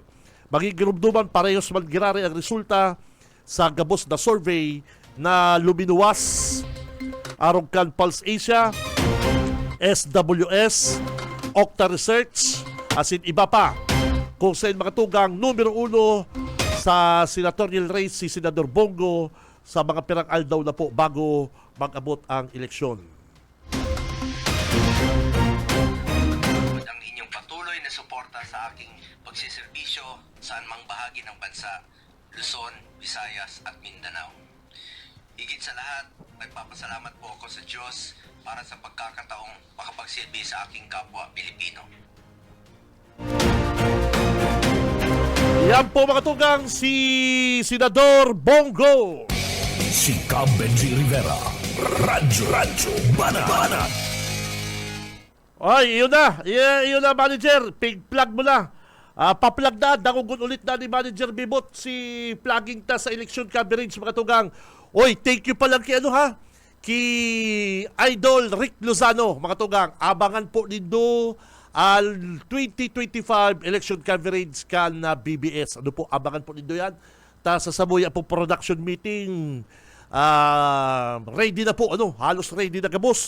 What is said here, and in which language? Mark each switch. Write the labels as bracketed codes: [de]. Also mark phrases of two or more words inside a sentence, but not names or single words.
[bik] Magigirumduman parehos magiraray ang resulta sa gabos na survey na lumiluwas arong kan Pulse Asia, SWS, Okta Research, asin iba pa. Kung saan makatugang numero 1 sa senatorial race si Senador Bongo sa mga pirang aldaw na po bago mag-abot ang eleksyon. [tl] Ang inyong patuloy na suporta sa aking pagsiservisyo sa anumang bahagi ng bansa, Luzon, Visayas at Mindanao. Higit sa lahat, nagpapasalamat po ako sa Diyos para sa pagkakataong makapagsilbi sa aking kapwa Pilipino. [bik] Yan po mga tugang si Senador Bongo. Si Cab Benji Rivera. Radyo Banat. [tl] Ay, yun na manager. [bik] Pig-plug mo na. Pa-plug na. Dakugun ulit na ni Manager Bibot si plugging ta sa election coverage mga tugang. Oy, [en] thank you [bik] pa lang kay Idol Rick Lozano mga tugang. Abangan po nindo al 2025 election coverage kan na BBS. Ano po, abangan po nindo yan. Ta sa Sabuya po production meeting. Ready na po, halos ready na gabos.